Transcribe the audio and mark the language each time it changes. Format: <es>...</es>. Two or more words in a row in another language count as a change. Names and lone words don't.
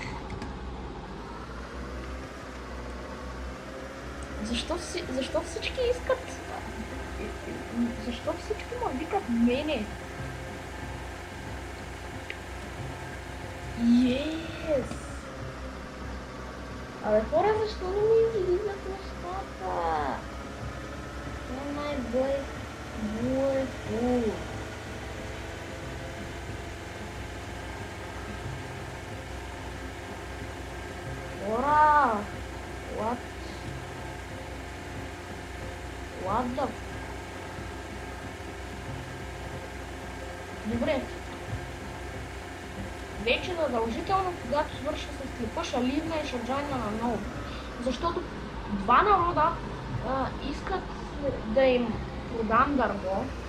<bg>Защо всички искат? Защо всички ме викат мене?</bg> <en>Yes!</en> <bg>Абе хора, защо не ми излизат нещата?</bg> <en>Oh my boy, beautiful.</en> <bg>Хора!</bg> <en>What? What the...</en> <bg>Добре. Вече задължително, когато свърша с клипа, шаливна и шаджайна на много. Защото два народа искат да им продам дърво.</bg>